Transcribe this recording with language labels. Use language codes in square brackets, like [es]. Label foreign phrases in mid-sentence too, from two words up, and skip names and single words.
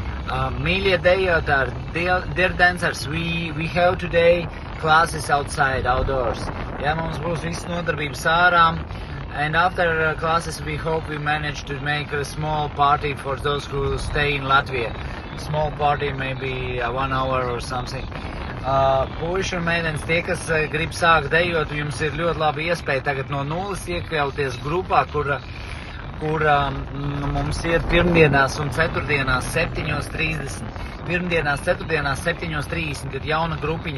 [lv] Mīļie dejotāji, [en] dear dancers, we have today classes outside, outdoors. [lv] Ja, mums būs visas nodarbības ārā. [en] And after classes, we hope we manage to make a small party for those who stay in Latvia. Small party, maybe 1 hour or something. [lv] Puiši un meitenes, tie, kas grib sākt dejot, jums ir ļoti laba iespēja tagad no nulles iekļauties grupā, kur mums ir pirmdienās un ceturtdienās 7:30. Pirmdienās, ceturtdienās 7:30 ir jauna grupiņa.